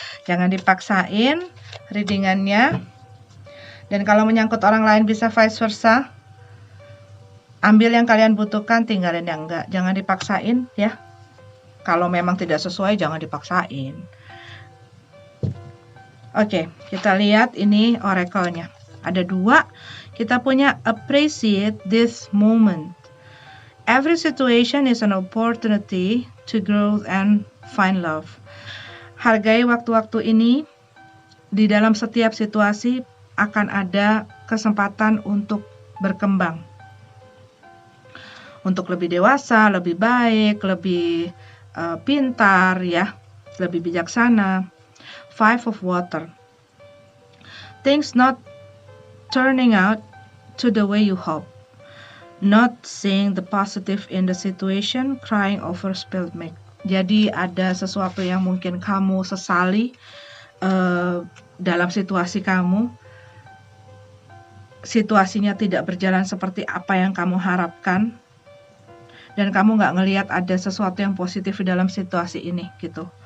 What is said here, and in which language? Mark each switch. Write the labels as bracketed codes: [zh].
[id] Jangan dipaksain readingannya. Dan kalau menyangkut orang lain bisa vice versa. Ambil yang kalian butuhkan, tinggalin yang enggak. Jangan dipaksain ya. Kalau memang tidak sesuai, jangan dipaksain. Oke, kita lihat ini oracle-nya. Ada dua. Kita punya [en] appreciate this moment. Every situation is an opportunity to grow and find love. [id] Hargai waktu-waktu ini. Di dalam setiap situasi akan ada kesempatan untuk berkembang. Untuk lebih dewasa, lebih baik, lebih pintar ya, lebih bijaksana. [en] Five of Water. Things not turning out to the way you hope. Not seeing the positive in the situation, crying over spilled milk. [id] Jadi ada sesuatu yang mungkin kamu sesali dalam situasi kamu. Situasinya tidak berjalan seperti apa yang kamu harapkan. Dan kamu nggak ngelihat ada sesuatu yang positif di dalam situasi ini gitu.